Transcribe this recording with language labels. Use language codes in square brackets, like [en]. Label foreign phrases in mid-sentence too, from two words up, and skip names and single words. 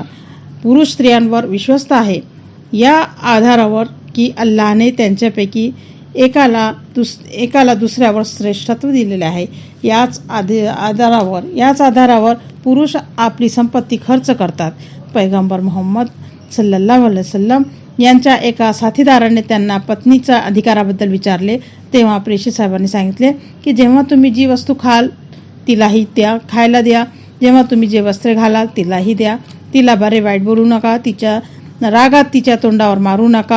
[mr] पुरुष स्त्रियांवर विश्वस्त आहे या आधारावर की अल्लाहने त्यांच्यापैकी एकाला दुसऱ्यावर श्रेष्ठत्व दिलेले आहे. याच आधारावर पुरुष आपली संपत्ती खर्च करतात. पैगंबर मोहम्मद [ar] صلى الله عليه وسلم [mr] यांच्या एका साथीदाराने त्यांना पत्नीच्या अधिकाराबद्दल विचारले. तेव्हा प्रेषित साहेबांनी सांगितले की जेव्हा तुम्ही जी वस्तू खाल तिलाही खायला द्या, जेव्हा तुम्ही जे वस्त्रे घालाल तिलाही द्या. तिला बरे वाईट बोलू नका, तिच्या रागात तिच्या तोंडावर मारू नका.